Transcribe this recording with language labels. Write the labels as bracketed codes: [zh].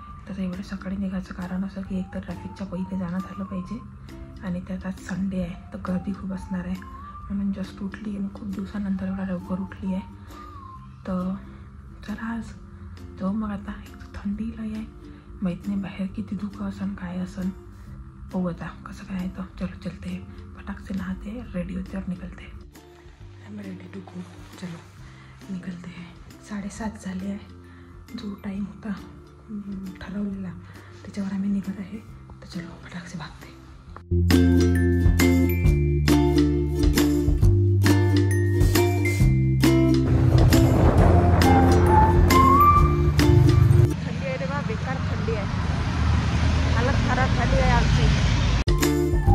[mr] तर एवढं सकाळी निघायचं कारण असं की एक तर ट्रॅफिकच्या पहिले जाणं झालं पाहिजे आणि त्यात आज संडे आहे तर गर्दी खूप असणार आहे, म्हणून जस्ट उठली आणि खूप दिवसानंतर एवढा लवकर उठली आहे। तर चला आज जाऊ मग। आता एक थंडी लय आहे, माहीत नाही बाहेर किती धुकं असन काय असन, बघू आता कसं काय आहे। [hi] तर चलो चलते हैं, फटाक से नहाते रेडी होते और निकलते हैं। [en] I am ready to go, [hi] चलो निकलते हैं। [mr] 7:30 झाले आहे, जो टाईम होता ठरवलेला त्याच्यावर आम्ही निघत आहे। तर [hi] चलो फटाक से भागते। [mr] थंडी आहे रे बा, बेकार थंडी आहे, हालत खराब झाली आहे आमची।